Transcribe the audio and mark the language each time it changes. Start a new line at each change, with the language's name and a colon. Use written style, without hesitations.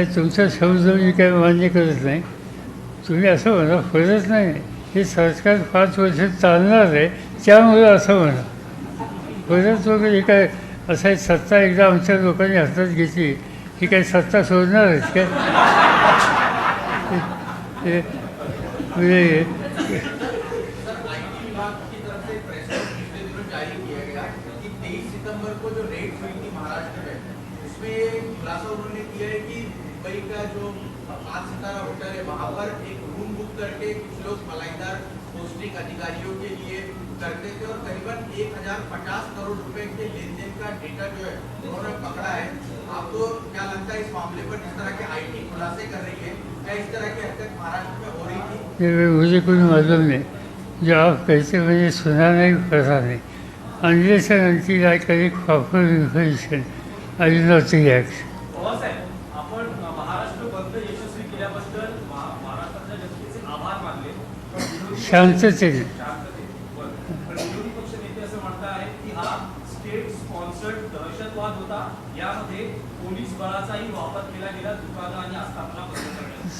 Marathi: असं तुमचा शब्द मी काही मान्य करत नाही. तुम्ही असं म्हणा फरक नाही, हे सरकार 5 वर्ष चालणार आहे त्यामुळं असं म्हणा. फरक वगैरे काय असं आहे. सत्ता एकदा आमच्या लोकांनी हातात घेतली ही काही सत्ता सोडणार आहेत काय. म्हणजे
Hindi: सर, आईटी विभाग की तरफ से प्रेस नोट पिछले दिनों जारी किया गया कि 23 सितंबर को जो रेड हुई थी महाराष्ट्र में, उसमें खुलासा उन्होंने किया है कि मुंबई का जो 5 सितारा होटल है वहाँ पर एक रूम बुक करके कुछ लोग मलाईदार पोस्टिंग अधिकारियों के लिए करते थे और करीबन 1050 करोड़ रुपए के लेन देन का डेटा जो है उन्होंने पकड़ा है. आपको क्या लगता है इस मामले पर जिस तरह के आईटी खुलासे कर रही है, क्या इस तरह की हरकत महाराष्ट्र में हो रही थी? ये मुझे कोई मालूम नहीं. जो आप कहते मैंने सुना नहीं, पढ़ा नहीं.
English: Unless and until I collect proper information, I will not take action.
Marathi: पवारसाहेब, आपण महाराष्ट्र बंद यशस्वी केल्याबद्दल महाराष्ट्राच्या जनतेचे आभार मानले. पण विरोधी शांततेने. पण विरोधी पक्ष नेते असं म्हणत आहेत की हा स्टेट स्पॉन्सर्ड दहशतवाद होता, यामध्ये पोलीस बळाचाही वापर केला गेला दुकानं आणि आस्थापना बंद करण्यासाठी.